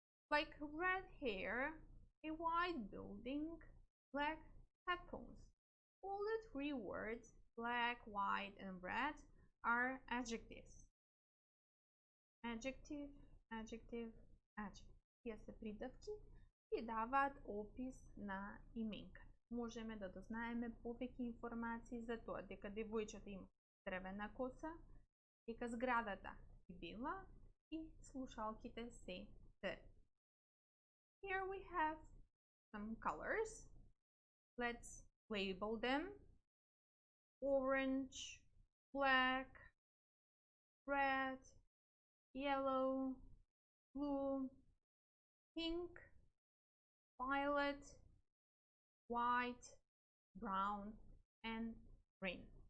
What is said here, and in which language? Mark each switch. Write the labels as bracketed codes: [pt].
[en] Like red hair, a white building, black headphones. All the three words, black, white, and red, are adjectives. Adjective, adjective, adjective. [mk] Тие се придавки и даваат опис на именката. Можеме да дознаеме повеќе информации за тоа дека девојчето има црвена коса, дека зградата е бела и слушалките се црвени. [en] Here we have some colors. Let's label them. Orange, black, red, yellow, blue, pink, violet, white, brown, and green.